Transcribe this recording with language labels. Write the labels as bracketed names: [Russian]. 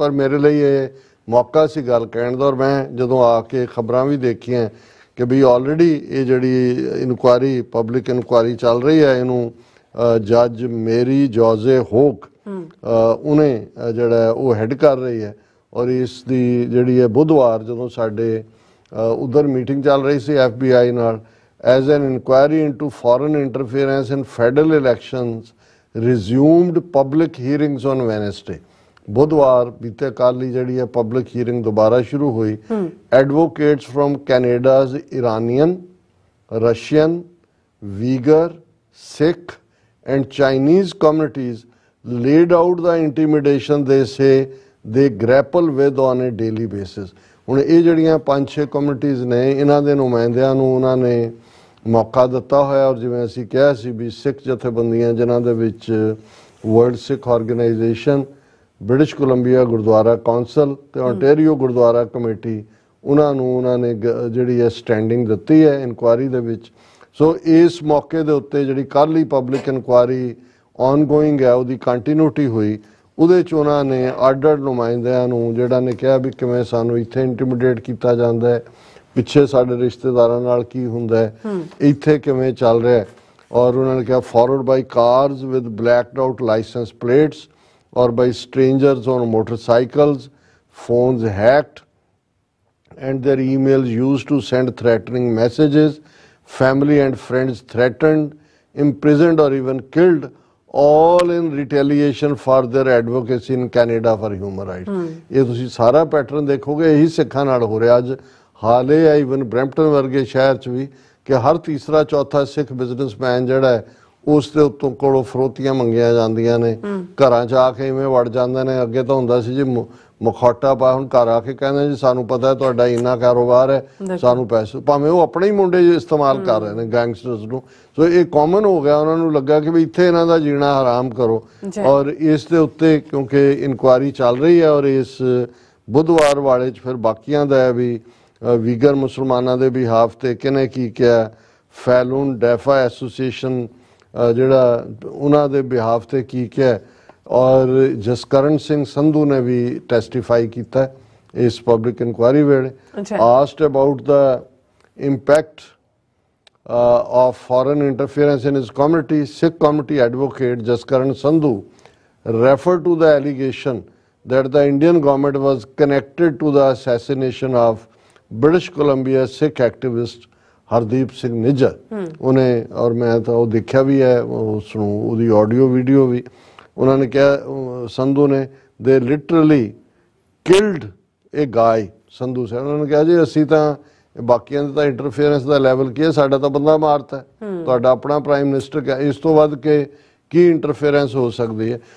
[Punjabi] ਪਰ ਮੇਰੇ ਲਈ ਇਹ ਮੌਕਾ ਸੀ ਗੱਲ ਕਹਿਣ ਦਾ ਔਰ ਮੈਂ ਜਦੋਂ ਆ ਕੇ ਖਬਰਾਂ ਵੀ ਦੇਖੀਆਂ ਕਿ ਵੀ ਆਲਰੇਡੀ ਇਹ ਜਿਹੜੀ ਇਨਕੁਆਇਰੀ ਪਬਲਿਕ ਇਨਕੁਆਇਰੀ ਚੱਲ ਰਹੀ ਹੈ ਇਹਨੂੰ ਜੱਜ ਮੇਰੀ ਜੋਜ਼ੇ ਹੋਕ ਉਹਨੇ ਜਿਹੜਾ ਉਹ ਹੈਡ ਕਰ ਰਹੀ ਹੈ ਔਰ ਇਸ ਦੀ ਜਿਹੜੀ ਹੈ ਬੁੱਧਵਾਰ ਜਦੋਂ ਸਾਡੇ ਉਧਰ ਮੀਟਿੰਗ ਚੱਲ ਰਹੀ ਸੀ FBI ਨਾਲ [English] As an inquiry into foreign interference in federal elections resumed public hearings on Wednesday. [Punjabi] ਬੁੱਧਵਾਰ ਬੀਤੇ ਕੱਲ੍ਹ ਹੀ ਜਿਹੜੀ ਹੈ ਪਬਲਿਕ ਹੀਅਰਿੰਗ ਦੁਬਾਰਾ ਸ਼ੁਰੂ ਹੋਈ। [English] Advocates from Canada's Iranian, Russian, Uyghur, Sikh and Chinese communities laid out the intimidation they say they grapple with on a daily basis। [Punjabi] ਹੁਣ ਇਹ ਜਿਹੜੀਆਂ 5-6 ਕਮਿਊਨਿਟੀਜ਼ ਨੇ ਇਹਨਾਂ ਦੇ ਨੁਮਾਇੰਦਿਆਂ ਨੂੰ ਉਹਨਾਂ ਨੇ ਮੌਕਾ ਦਿੱਤਾ ਹੋਇਆ ਔਰ ਜਿਵੇਂ ਅਸੀਂ ਕਿਹਾ ਸੀ ਵੀ ਸਿੱਖ ਜਥੇਬੰਦੀਆਂ ਜਿਨ੍ਹਾਂ ਦੇ ਵਿੱਚ ਵਰਲਡ ਸਿੱਖ organisation, British Columbia Gurdwara council ਤੇ ontario ਗੁਰਦੁਆਰਾ ਕਮੇਟੀ ਉਹਨਾਂ ਨੂੰ ਉਹਨਾਂ ਨੇ ਜਿਹੜੀ ਹੈ ਸਟੈਂਡਿੰਗ ਦਿੱਤੀ ਹੈ ਇਨਕੁਆਇਰੀ ਦੇ ਵਿੱਚ। ਸੋ ਇਸ ਮੌਕੇ ਦੇ ਉੱਤੇ ਜਿਹੜੀ ਕੱਲ੍ਹ ਹੀ ਪਬਲਿਕ ਇਨਕੁਆਇਰੀ ਆਨਗੋਇੰਗ ਹੈ ਉਹਦੀ ਕੰਟੀਨਿਊਟੀ ਹੋਈ। ਉਹਦੇ 'ਚ ਉਹਨਾਂ ਨੇ ਅੱਡ-ਅੱਡ ਨੁਮਾਇੰਦਿਆਂ ਨੂੰ ਜਿਹੜਾ ਨੇ ਕਿਹਾ ਵੀ ਕਿਵੇਂ ਸਾਨੂੰ ਇੱਥੇ ਇੰਟੀਮੀਡੇਟ ਕੀਤਾ ਜਾਂਦਾ ਹੈ, ਪਿੱਛੇ ਸਾਡੇ ਰਿਸ਼ਤੇਦਾਰਾਂ ਨਾਲ ਕੀ ਹੁੰਦਾ ਹੈ, ਇੱਥੇ ਕਿਵੇਂ ਚੱਲ ਰਿਹਾ ਹੈ। ਔਰ ਉਹਨਾਂ ਨੇ ਕਿਹਾ [English] Followed by cars with blacked out licence plates और by strangers on motorcycles, phones hacked and their emails used to send threatening messages, family and friends threatened, imprisoned or even killed, all in retaliation for their advocacy in Canada for human rights। [Punjabi] ਇਹ ਤੁਸੀਂ ਸਾਰਾ pattern ਦੇਖੋਗੇ ਇਹੀ ਸਿੱਖਾਂ ਨਾਲ ਹੋ ਰਿਹਾ। ਅੱਜ ਹਾਲੇ ਆ ਇਵਨ ਬਰੈਂਪਟਨ ਵਰਗੇ ਸ਼ਹਿਰ 'ਚ ਵੀ ਕਿ ਹਰ ਤੀਸਰਾ ਚੌਥਾ ਸਿੱਖ ਬਿਜ਼ਨਸਮੈਨ ਜਿਹੜਾ ਹੈ ਉਸ ਦੇ ਉੱਤੋਂ ਕੋਲੋਂ ਫਰੋਤੀਆਂ ਮੰਗੀਆਂ ਜਾਂਦੀਆਂ ਨੇ, ਘਰਾਂ 'ਚ ਆ ਕੇ ਇਵੇਂ ਵੜ ਜਾਂਦੇ ਨੇ। ਅੱਗੇ ਤਾਂ ਹੁੰਦਾ ਸੀ ਜੀ ਮੁਖੌਟਾ ਪਾ, ਹੁਣ ਘਰ ਆ ਕੇ ਕਹਿੰਦੇ ਜੀ ਸਾਨੂੰ ਪਤਾ ਤੁਹਾਡਾ ਇੰਨਾ ਕਾਰੋਬਾਰ ਹੈ, ਸਾਨੂੰ ਪੈਸੇ, ਭਾਵੇਂ ਉਹ ਆਪਣੇ ਹੀ ਮੁੰਡੇ ਇਸਤੇਮਾਲ ਕਰ ਰਹੇ ਨੇ ਗੈਂਗਸਟਰਸ ਨੂੰ। ਸੋ ਇਹ ਕਾਮਨ ਹੋ ਗਿਆ, ਉਹਨਾਂ ਨੂੰ ਲੱਗਾ ਕਿ ਵੀ ਇੱਥੇ ਇਹਨਾਂ ਦਾ ਜੀਣਾ ਹਰਾਮ ਕਰੋ। ਔਰ ਇਸ ਦੇ ਉੱਤੇ ਕਿਉਂਕਿ ਇਨਕੁਆਇਰੀ ਚੱਲ ਰਹੀ ਹੈ ਔਰ ਇਸ ਬੁੱਧਵਾਰ ਵਾਲੇ 'ਚ ਫਿਰ ਬਾਕੀਆਂ ਦਾ ਹੈ ਵੀ ਵੀਗਰ ਮੁਸਲਮਾਨਾਂ ਦੇ ਬਿਹਾਫ ਤੇ ਕਿਹਨੇ ਕੀ ਕਿਹਾ, ਫੈਲੂਨ ਡੈਫਾ ਐਸੋਸੀਏਸ਼ਨ ਜਿਹੜਾ ਉਹਨਾਂ ਦੇ ਬਿਹਾਫ ਤੇ ਕੀ ਕਿਹਾ, ਔਰ ਜਸਕਰਨ ਸਿੰਘ ਸੰਧੂ ਨੇ ਵੀ ਟੈਸਟੀਫਾਈ ਕੀਤਾ ਇਸ ਪਬਲਿਕ ਇਨਕੁਆਇਰੀ ਵੇਲੇ। [English] Asked about the impact of foreign interference in his community, Sikh community advocate Jaskaran Sandhu referred to the allegation that the Indian government was connected to the assassination of British Columbia Sikh activist Hardeep Singh Nijjar. [Punjabi] ਉਹਨੇ, ਔਰ ਮੈਂ ਤਾਂ ਉਹ ਦੇਖਿਆ ਵੀ ਹੈ ਉਸ ਨੂੰ, ਉਹਦੀ ਆਡੀਓ ਵੀਡੀਓ ਵੀ, ਉਹਨਾਂ ਨੇ ਕਿਹਾ ਸੰਧੂ ਨੇ [English] they literally killed ਇਹ guy [Punjabi] ਸੰਧੂ ਸਾਹਿਬ। ਉਹਨਾਂ ਨੇ ਕਿਹਾ ਜੀ ਅਸੀਂ ਤਾਂ ਬਾਕੀਆਂ ਦੇ ਤਾਂ ਇੰਟਰਫੇਰੈਂਸ ਦਾ ਲੈਵਲ ਕੀ ਹੈ, ਸਾਡਾ ਤਾਂ ਬੰਦਾ ਮਾਰਤਾ, ਤੁਹਾਡਾ ਆਪਣਾ ਪ੍ਰਾਈਮ ਮਿਨਿਸਟਰ ਕਿਹਾ, ਇਸ ਤੋਂ ਵੱਧ ਕੇ ਕੀ ਇੰਟਰਫੇਰੈਂਸ ਹੋ ਸਕਦੀ ਹੈ।